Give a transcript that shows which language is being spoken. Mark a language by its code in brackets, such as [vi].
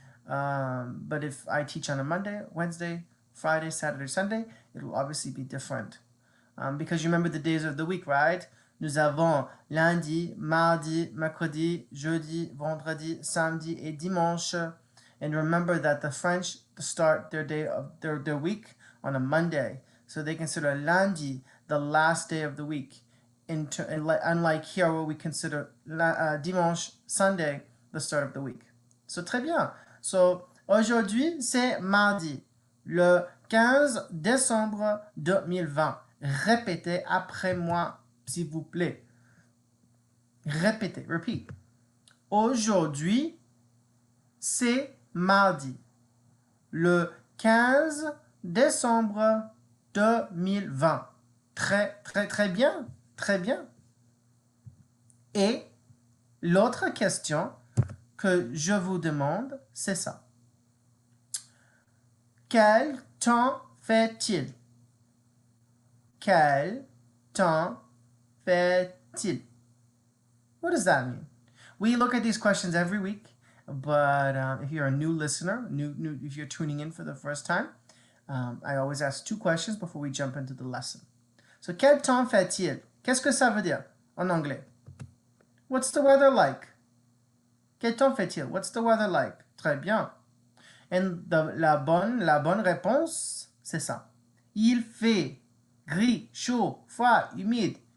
[en] But if I teach on a Monday, Wednesday, Friday, Saturday, Sunday, it will obviously be different. Because you remember the days of the week, right? [fr] Nous avons lundi, mardi, mercredi, jeudi, vendredi, samedi et dimanche. [en] And remember that the French start their day of their week on a Monday. So they consider lundi the last day of the week. Unlike here where we consider dimanche, Sunday, the start of the week. [fr] So très bien. So aujourd'hui, c'est mardi, le 15 décembre 2020. Répétez après moi, s'il vous plaît. Répétez, repeat. Aujourd'hui, c'est mardi, le 15 décembre 2020. Très bien. Très bien. Et l'autre question que je vous demande, c'est ça. Quel temps fait-il? Quel temps fait-il? [en] What does that mean? We look at these questions every week, but if you're a new listener, if you're tuning in for the first time, I always ask two questions before we jump into the lesson. [fr] So, quel temps fait-il? Qu'est-ce que ça veut dire en anglais? [en] What's the weather like? [fr] Quel temps fait-il? [en] What's the weather like? [fr] Très bien. And la bonne réponse, c'est ça. Il fait gris, chaud, froid, humide.